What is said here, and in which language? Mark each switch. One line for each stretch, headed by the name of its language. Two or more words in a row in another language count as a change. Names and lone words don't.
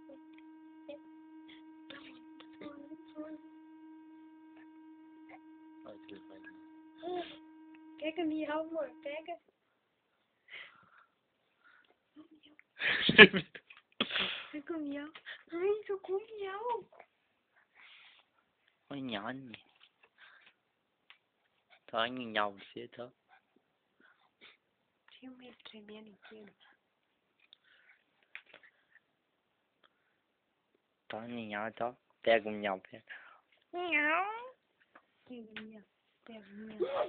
Portuguese: Pega, miau, amor. Pega. Pega, miau. Ai, jogou miau.
Vietnamese: Ôi nhỏ nhỉ. Thôi nhìn nhau xíu thôi.
Portuguese: Tinha medo tremendo inteiro.
Vietnamese: Thôi nhìn nhau thôi. Pega cùng nhau pega.
Portuguese: Miau. Pega, miau. Pega, miau.